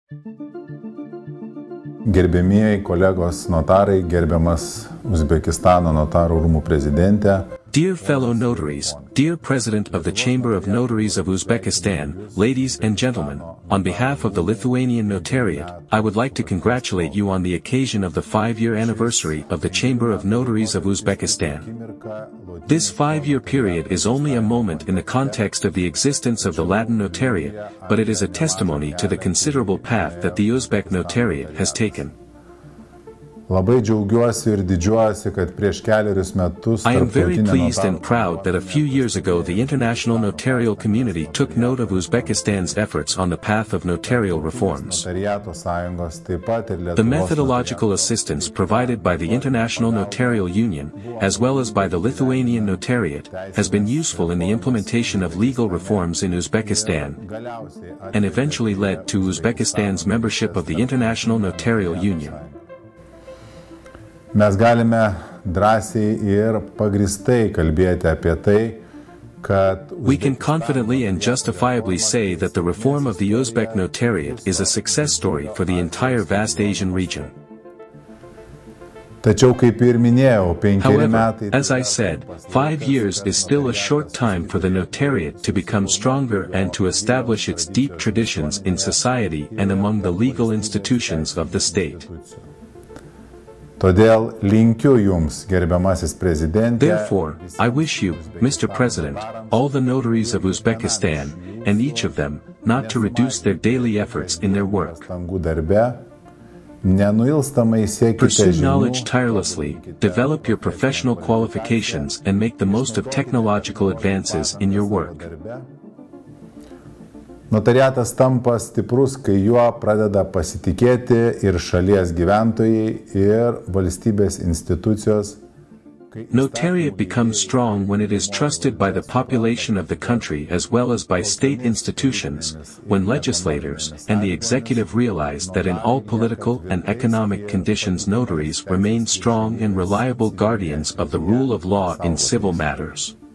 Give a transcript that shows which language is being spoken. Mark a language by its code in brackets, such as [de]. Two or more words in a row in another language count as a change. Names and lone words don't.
[lt] Gerbėmieji kolegos notarai, gerbiamas Uzbekistano notarų rūmų prezidentė. [en] Dear fellow notaries, dear President of the Chamber of Notaries of Uzbekistan, ladies and gentlemen, on behalf of the Lithuanian Notariate, I would like to congratulate you on the occasion of the 5-year anniversary of the Chamber of Notaries of Uzbekistan. This 5-year period is only a moment in the context of the existence of the Latin Notariate, but it is a testimony to the considerable path that the Uzbek Notariate has taken. [lt] Labai džiaugiuosi ir didžiuojuosi, kad prieš kelerius metus [en] I am very pleased and proud that a few years ago the international notarial community took note of Uzbekistan's efforts on the path of notarial reforms. The methodological assistance provided by the International Notarial Union, as well as by the Lithuanian Notariate, has been useful in the implementation of legal reforms in Uzbekistan, and eventually led to Uzbekistan's membership of the International Notarial Union. [lt] Mes galime drąsiai ir pagrįstai kalbėti apie tai, kad [en] we can confidently and justifiably say that the reform of the Uzbek Notariate is a success story for the entire vast Asian region. [lt] Tačiau, kaip ir minėjau, 5 [en] However, [lt] metai. [en] as I said, 5 years is still a short time for the Notariate to become stronger and to establish its deep traditions in society and among the legal institutions of the state. [lt] Todėl linkiu jums, gerbiamasis prezidentė. [en] Therefore, I wish you, Mr. President, all the notaries of Uzbekistan, and each of them, not to reduce their daily efforts in their work. Pursue knowledge tirelessly, develop your professional qualifications and make the most of technological advances in your work. [lt] Notariatas tampa stiprus, kai juo pradeda pasitikėti ir šalies gyventojai, ir valstybės institucijos. [en] Notariate becomes strong when it is trusted by the population of the country as well as by state institutions, when legislators and the executive realize that in all political and economic conditions notaries remain strong and reliable guardians of the rule of law in civil matters.